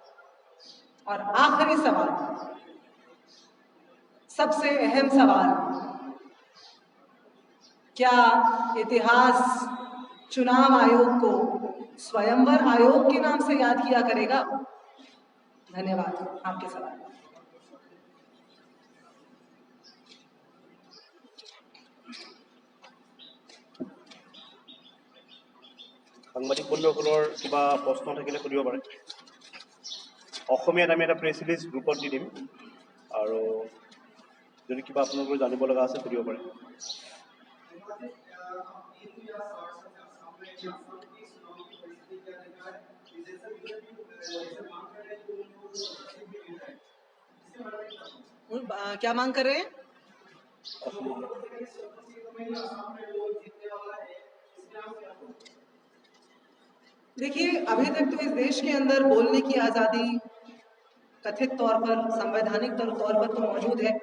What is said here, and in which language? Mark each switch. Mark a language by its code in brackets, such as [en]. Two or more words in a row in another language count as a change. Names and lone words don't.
[hi] और आखिरी सवाल, सबसे अहम सवाल, क्या इतिहास चुनाव आयोग को स्वयंवर आयोग के नाम से याद किया करेगा? धन्यवाद। आपके सवाल। [as] সাংবাদিক বন্ধুসকলৰ কিবা প্ৰশ্ন থাকিলে সুধিব পাৰে। অসমীয়াত আমি এটা [en] press release [as] গ্ৰুপত দি দিম আৰু যদি কিবা আপোনালোকৰ জানিব লগা আছে সুধিব পাৰে। [hi] क्या मांग कर रहे हैं? देखिए, अभी तक तो इस देश के अंदर बोलने की आज़ादी कथित तौर पर, संवैधानिक तौर पर तो मौजूद है।